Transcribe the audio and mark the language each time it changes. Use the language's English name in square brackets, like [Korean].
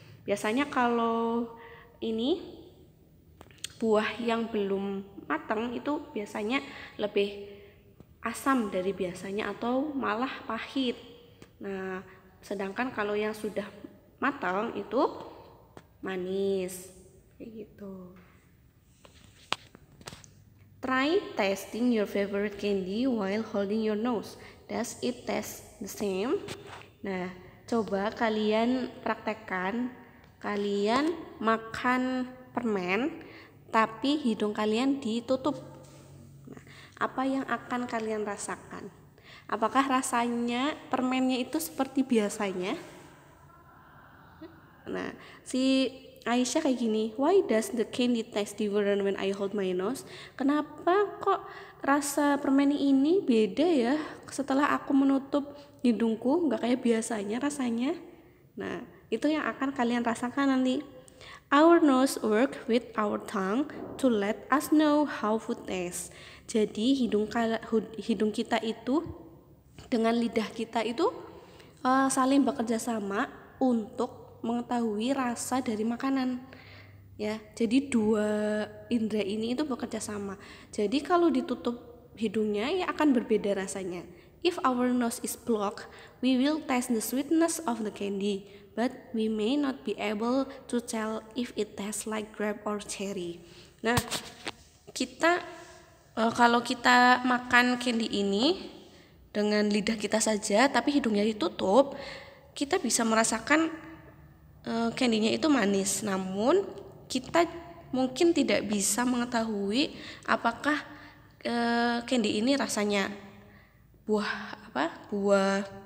[Indonesian] Biasanya kalau ini buah yang belum matang itu biasanya lebih asam dari biasanya atau malah pahit. Nah, sedangkan kalau yang sudah matang itu manis kayak gitu. [English] Try tasting your favorite candy while holding your nose. Does it taste the same? [Indonesian] Nah, coba kalian praktekkan, kalian makan permen tapi hidung kalian ditutup. Nah, apa yang akan kalian rasakan? Apakah rasanya permennya itu seperti biasanya? Nah, si Aisyah kayak gini, [English] why does the candy taste different when I hold my nose? [Indonesian] Kenapa kok rasa permen ini beda ya setelah aku menutup hidungku, nggak kayak biasanya rasanya? Nah, itu yang akan kalian rasakan nanti. [English] Our nose work with our tongue to let us know how food tastes. [Indonesian] Jadi hidung kita itu dengan lidah kita itu saling bekerja sama untuk mengetahui rasa dari makanan ya. Jadi dua indera ini itu bekerja sama. Jadi kalau ditutup hidungnya ya akan berbeda rasanya. [English] If our nose is blocked, we will taste the sweetness of the candy, but we may not be able to tell if it tastes like grape or cherry. [Indonesian] Nah, kita kalau kita makan candy ini dengan lidah kita saja tapi hidungnya ditutup, kita bisa merasakan candy-nya itu manis, namun kita mungkin tidak bisa mengetahui apakah candy ini rasanya buah